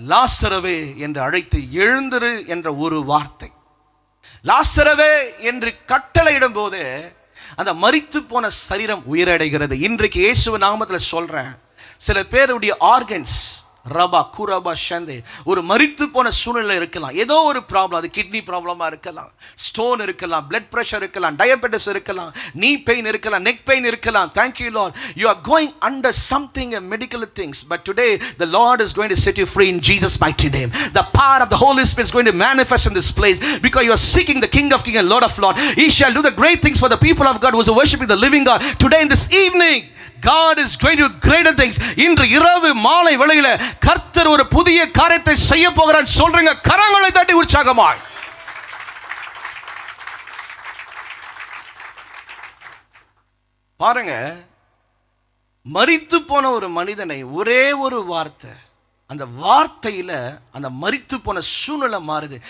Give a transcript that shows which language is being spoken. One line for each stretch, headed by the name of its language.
Tamil: லாசரவே என்று அழைத்து எழுந்திரு என்ற ஒரு வார்த்தை, லாசரவே என்று கட்டளையிடும் போது அந்த மரித்து போன சரீரம் உயிரடைகிறது. இன்றைக்கு இயேசுவின் நாமத்தில் சொல்றேன், சில பேருடைய ஆர்கன்ஸ் ரபா குரபா ஷந்தே ஒரு மரித்து போன சூழ்நிலை இருக்கலாம். ஏதோ ஒரு ப்ராப்ளம், அது கிட்னி ப்ராப்ளமா இருக்கலாம், ஸ்டோன் இருக்கலாம், பிளட் பிரஷர் இருக்கலாம், டயபெட்டிஸ் இருக்கலாம், நீ பெயின் இருக்கலாம், நெக் பெயின் இருக்கலாம்.
English: Thank you Lord, you are going under something medical things, but today the Lord is going to set you free in Jesus mighty name. The power of the Holy Spirit is going to manifest in this place because you are seeking the King of Kings and Lord of Lords. He shall do the great things for the people of God who are worshiping the living God. Today in this evening God is going to do greater things.
Tamil: இன்று இரவு மாலை வேளையில கர்த்தர் ஒரு புதிய காரியத்தை செய்ய போகிறார். சொல்றீங்க, கரங்களை தட்டி உற்சாகமாய். பாருங்க, மரித்து போன ஒரு மனிதனை ஒரே ஒரு வார்த்தை, அந்த வார்த்தையில அந்த மரித்து போன சூழ்நிலை மாறுது.